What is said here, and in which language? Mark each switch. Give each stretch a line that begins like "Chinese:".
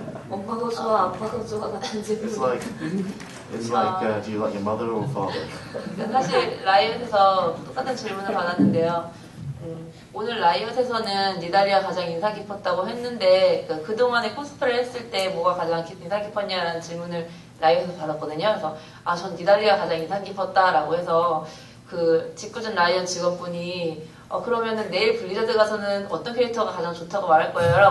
Korean: 엄마가 좋아, 아빠가 좋아 같은 질문.
English: It's like, do you like your mother or father?
Korean: 사실 라이엇에서 똑같은 질문을 받았는데요. 오늘 라이엇에서는 니달리가 가장 인상 깊었다고 했는데 그동안에 코스프레를 했을 때 뭐가 가장 인상 깊었냐라는 질문을 라이엇에서 받았거든요. 그래서 전 니달리가 가장 인상 깊었다라고 해서 그 직구준 라이엇 직원분이 그러면은 내일 블리자드 가서는 어떤 캐릭터가 가장 좋다고 말할 거예요?